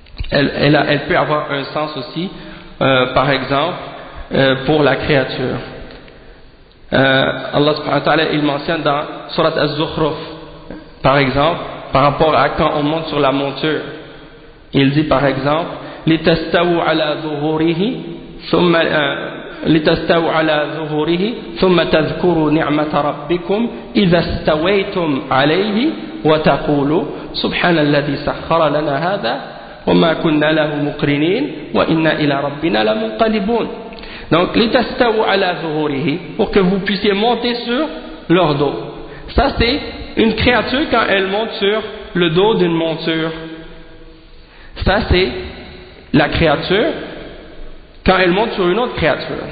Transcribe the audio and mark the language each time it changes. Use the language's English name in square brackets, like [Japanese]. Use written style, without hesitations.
[French] Elle peut avoir un sens aussi, par exemple, pour la créature. Allah subhanahu wa ta'ala, il mentionne dans Surat Az-Zukhruf, par exemple, par rapport à quand on monte sur la monture. Il dit par exemple, [Arabic] لِتَسْتَوُوا عَلَى ظُهُورِهِ ثُمَّ تَذْكُرُوا نِعْمَةَ رَبِّكُمْ إِذَا اسْتَوَيْتُمْ عَلَيْهِ وَتَقُولُوا سُبْحَانَ الَّذِي سَخَّرَ لَنَا هَذَا وَمَا كُنَّا لَهُ مُقْرِنِينَ وَإِنَّا إِلَى رَبِّنَا لَمُنْقَلِبُونَ. [French] Donc, [Arabic] litastawu ala zuhurihi, [French] pour que vous puissiez monter sur leur dos. Ça, c'est une créature quand elle monte sur le dos d'une monture. Ça, c'est la créature quand elle monte sur une autre créature.